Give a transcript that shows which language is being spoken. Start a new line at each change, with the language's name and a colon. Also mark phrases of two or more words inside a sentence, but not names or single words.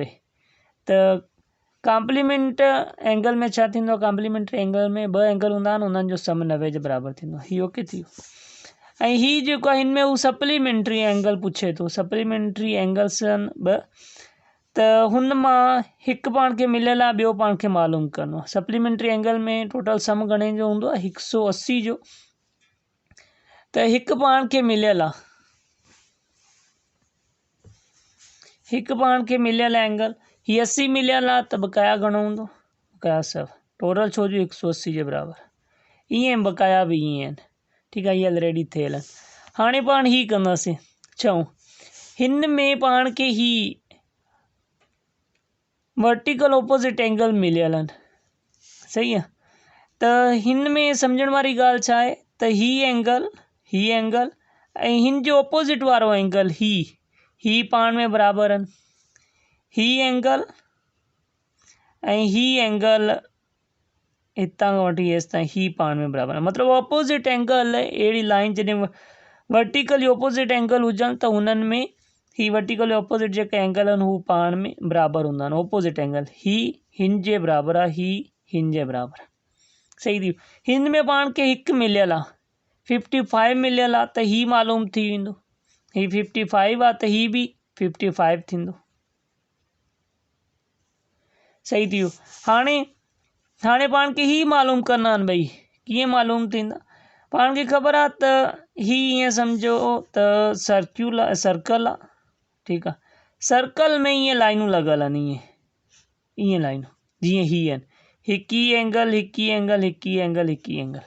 Sindhi: त
English: complement angle
Sindhi: में छा थींदो?
English: complementary angle
Sindhi: में ॿ एंगल हूंदा आहिनि, उन्हनि जो सम 90 जे बराबरि थींदो। ही ओके थी वियो। ऐं ही जेको आहे हिन में हू
English: supplementary angle
Sindhi: पुछे थो,
English: supplementary angles
Sindhi: आहिनि ॿ, त हुन मां हिकु पाण खे मिलियल आहे, ॿियो पाण खे मालूम करिणो आहे।
English: supplementary angle
Sindhi: में
English: total sum
Sindhi: घणे जो हूंदो आहे? 180 जो। त हिकु पाण खे मिलियल आहे, हिकु पाण खे मिलियल एंगल ही 80 मिलियल आहे, त बकाया घणो हूंदो? बकाया 100। टोटल छो जो 180 जे बराबरि। ईअं बकाया बि ईअं आहिनि। ठीकु आहे, हीअ ऑलरेडी थियल आहिनि। हाणे पाण ही कंदासीं, चऊं हिन में पाण खे ही
English: vertical opposite angle
Sindhi: मिलियल आहिनि। सही आहे, त हिन में सम्झण वारी ॻाल्हि छा आहे त ही एंगल ऐं हिन जो ऑपोजिट वारो एंगल ही पाण में बराबरि आहिनि। ही एंगल ऐं ही एंगल हितां खां वठी हेसि ताईं ही पाण में बराबरि आहे। मतिलबु
English: opposite angle
Sindhi: अहिड़ी लाइन जॾहिं
English: vertically opposite angle
Sindhi: हुजनि त हुननि में ही
English: vertically opposite
Sindhi: जेके एंगल आहिनि हू पाण में बराबरि हूंदा आहिनि।
English: opposite angle
Sindhi: ही हिन जे बराबरि आहे, ही हिन जे बराबरि आहे। सही थी। हिन में पाण खे हिकु मिलियल आहे, 55 मिलियल आहे, त ही मालूम थी वेंदो। ही 55 आहे त ही बि 55 थींदो। सही थी वियो। हाणे पाण खे ही मालूम करना आहिनि भई, कीअं मालूम थींदा? पाण खे ख़बर आहे त ही ईअं सम्झो त सर्कल आहे। ठीकु आहे, सर्कल में ईअं लाइनूं लॻल आहिनि, ईअं लाइनूं जीअं ही आहिनि, हिकु ही एंगल, हिकु ही एंगल, हिकु ही एंगल, हिकु ही एंगल।